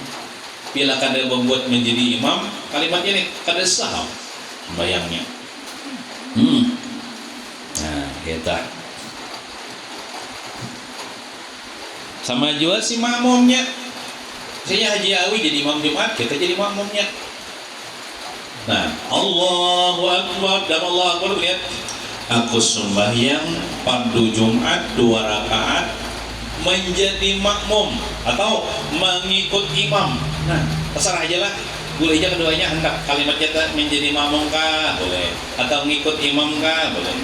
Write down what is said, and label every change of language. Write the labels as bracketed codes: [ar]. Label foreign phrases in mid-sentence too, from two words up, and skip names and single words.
[bjn] Bila kada membuat menjadi imam, kalimatnya nih kada sah bayangnya. [id] Nah, kita sama juga si makmumnya. Misalnya Haji Awi jadi imam Jumat, kita jadi makmumnya. Nah, [ar] Allahu Akbar, dan Allahu Akbar, [id] lihat aku sembahyang fardu Jumat 2 rakaat menjadi makmum atau mengikut imam. [bjn] Nah, terserah aja lah, boleh aja keduanya hendak kalimat kita menjadi makmum kah boleh, atau ngikut imam kah boleh.